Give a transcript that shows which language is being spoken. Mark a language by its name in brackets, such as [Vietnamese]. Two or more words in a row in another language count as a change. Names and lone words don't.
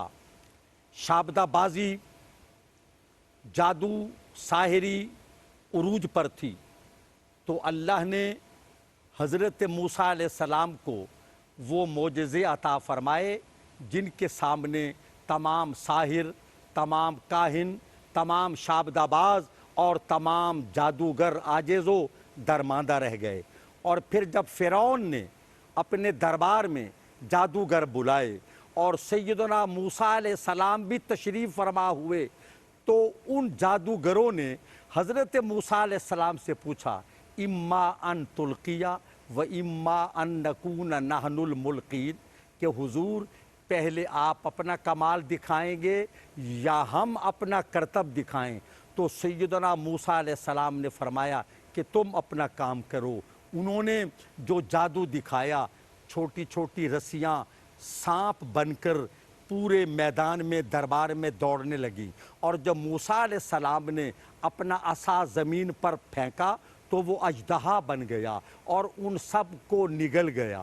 [Urdu] شابدہ بازی، جادو، ساحری عروج پر تھی، تو اللہ نے حضرت موسیٰ علیہ السلام کو وہ معجزے عطا فرمائے جن کے سامنے تمام ساحر، تمام کاہن، تمام شابدہ باز اور تمام جادوگر عاجز و درماندہ رہ گئے۔ اور پھر جب فرعون نے اپنے دربار میں جادوگر بلائے اور سیدنا موسیٰ علیہ السلام بھی تشریف فرما ہوئے، تو ان جادوگروں نے حضرت موسیٰ علیہ السلام سے پوچھا، [Arabic] اما ان تلقیہ و اما ان نکون نحن الملقین، [Urdu] کہ حضور پہلے آپ اپنا کمال دکھائیں گے یا ہم اپنا کرتب دکھائیں؟ تو سیدنا موسیٰ علیہ السلام نے فرمایا کہ تم اپنا کام کرو۔ انہوں نے جو جادو دکھایا، چھوٹی چھوٹی رسیاں سانپ بن کر پورے میدان میں، دربار میں دوڑنے لگیں، اور جب موسیٰ علیہ السلام نے اپنا عصا زمین پر پھینکا تو وہ اژدہا بن گیا اور ان سب کو نگل گیا۔